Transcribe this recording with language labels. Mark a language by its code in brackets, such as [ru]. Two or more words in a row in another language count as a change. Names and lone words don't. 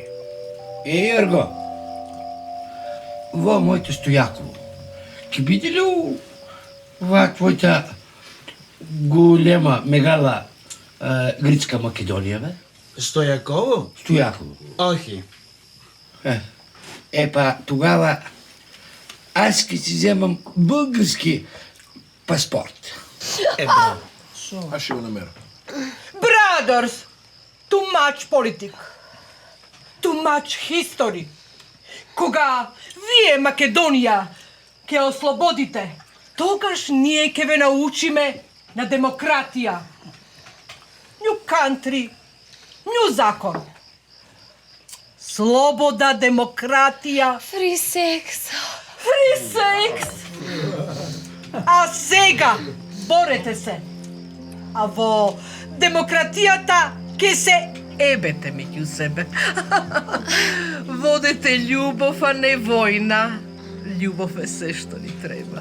[mk] Ерго, во моето Стојаково, ќе биде ли ова твојата голема, мегала грицка Македонија, бе? Стојаково? Стојаково. Охи. [bg] Па тогава аз ќе си земам български паспорт. Браво. Аз ще го намерам. [en] Brothers, too much politics, too much history. [mk] Кога вие Македонија ќе ослободите, тогаш ние ќе ве научиме на демократија. [en] New country, new закон. [mk] Слобода, демократија. [en] Free sex. Free sex. [mk] А сега борете се. А во демократијата ке се ебете меѓу себе. Водете љубов, а не војна. Љубов е се што ни треба.